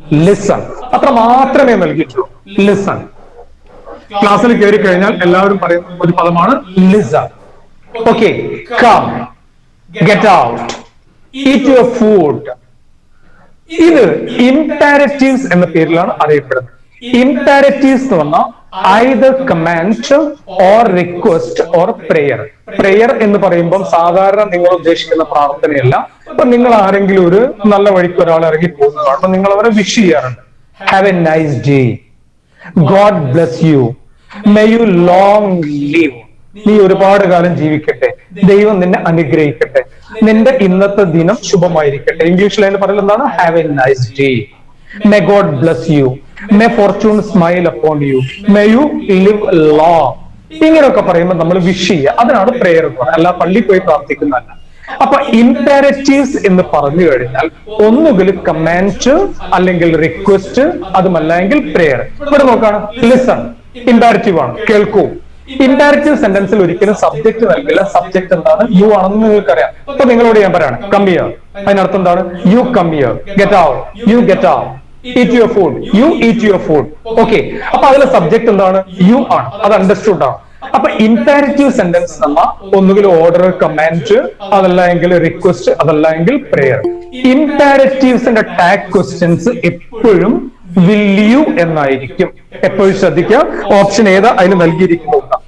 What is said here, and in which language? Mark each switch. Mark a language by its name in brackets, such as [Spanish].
[Malayalam] Listen, അത്ര മാത്രമേ നൽകിയിട്ടുള്ളൂ. Listen. ക്ലാസ്സിൽ കയറി കഴിഞ്ഞാൽ എല്ലാവരും പറയുന്ന ഒരു പദമാണ് listen. [English] Okay, come, get out, eat your food. [Malayalam] ഇത് ഇംപാരറ്റീവ്സ് എന്ന പേരിലാണ് അറിയപ്പെടുന്നത്. [English] imperatives [Malayalam] എന്ന് പറഞ്ഞാൽ [English] either command or request or prayer. [Malayalam] Prayer എന്ന് പറയുമ്പോൾ സാധാരണ നിങ്ങൾ ഉദ്ദേശിക്കുന്ന പ്രാർത്ഥനയല്ല. അപ്പൊ നിങ്ങൾ ആരെങ്കിലും ഒരു നല്ല വഴിക്ക് ഒരാൾ ഇറങ്ങി പോകുന്നതാണ്, അപ്പൊ നിങ്ങൾ അവരെ വിഷ് ചെയ്യാറുണ്ട്. [English] Have a nice day, God bless you, may you long live. [Malayalam] നീ ഒരുപാട് കാലം ജീവിക്കട്ടെ, ദൈവം നിന്നെ അനുഗ്രഹിക്കട്ടെ, നിന്റെ ഇന്നത്തെ ദിനം ശുഭമായിരിക്കട്ടെ. ഇംഗ്ലീഷിൽ അതിന് പറയുന്നത് എന്താണ്? [English] Have a nice day, may God bless you, may fortune smile upon you, may you live long. [Malayalam] ഇങ്ങനെയൊക്കെ പറയുമ്പോൾ നമ്മൾ വിഷ് ചെയ്യുക, അതിനാണ് പ്രെയർ എന്ന് പറയുന്നത്, അല്ല പള്ളി പോയി പ്രാർത്ഥിക്കുന്നതല്ല. അപ്പൊ ഇംപെരറ്റീവ്സ് എന്ന് പറഞ്ഞു കഴിഞ്ഞാൽ ഒന്നുകിൽ കമാൻഡ് അല്ലെങ്കിൽ റിക്വസ്റ്റ്, അതുമല്ലെങ്കിൽ പ്രെയർ. ഇവിടെ നോക്കാണ്, ലിസൺ ഇംപെരറ്റീവ് ആണ്, കേൾക്കൂ. ഇംപെരറ്റീവ് സെന്റൻസിൽ ഒരിക്കലും സബ്ജക്ട് നൽകില്ല. സബ്ജക്ട് എന്താണ്? യു ആണെന്ന് നിങ്ങൾക്കറിയാം. അപ്പൊ നിങ്ങളോട് ഞാൻ പറയാണ് [English] come here, [Malayalam] അതിനർത്ഥം എന്താണ്? [English] You come here. Get out, you get out. eat your food, you eat your food. [Malayalam] Okay, അപ്പൊ അതിലെ സബ്ജക്ട് എന്താണ്? യു ആണ്. അത് അണ്ടർസ്റ്റുഡ് ആണ്. അപ്പൊ ഇംപെരറ്റീവ് സെന്റൻസ് നമ്മ ഒന്നുകിൽ ഓർഡർ, കമാൻഡ്, അതല്ല എങ്കിൽ റിക്വസ്റ്റ്, അതല്ല എങ്കിൽ പ്രെയർ. ഇംപെരറ്റീവ്സിന്റെ ടാഗ് ക്വസ്റ്റ്യൻസ് എപ്പോഴും വിൽ യു എന്നായിരിക്കും. എപ്പോഴും ശ്രദ്ധിക്കുക. ഓപ്ഷൻ ഏതാ അതിന് നൽകിയിരിക്കുന്നു?